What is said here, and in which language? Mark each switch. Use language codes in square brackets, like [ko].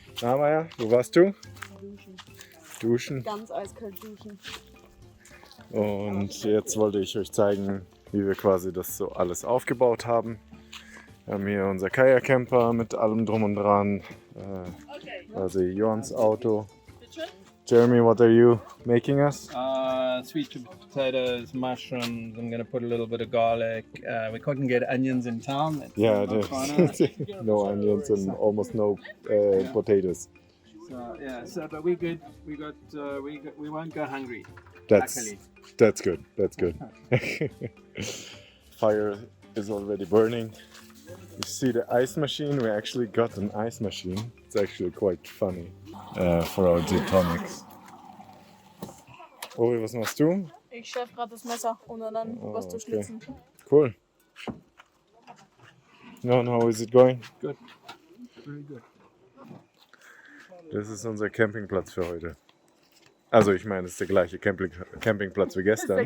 [de] Na Maja, wo warst du? Duschen. Ganz eiskalt duschen. Und jetzt wollte ich euch zeigen, wie wir quasi das so alles aufgebaut haben. Wir haben hier unser Kajak-Camper mit allem drum und dran. Also Johans Auto. [en] Jeremy, what are you making us? Sweet potatoes, mushrooms. I'm gonna put a little bit of garlic. We couldn't get onions in town. Yeah, Not there's no onions and almost no potatoes. So yeah, but we good. We won't go hungry. That's Luckily. that's good. That's good. Fire is already burning. You see the ice machine? We actually got an ice machine. It's actually quite funny for our gin tonics. [de] Ori, was machst du? Ich schärfe gerade das Messer, um dann was zu [en] okay. [de] schlitzen. [en] Cool. No, and how is it going? Good. Very good. [de] Das ist unser Campingplatz für heute. Also ich meine, es ist der gleiche Campingplatz wie gestern.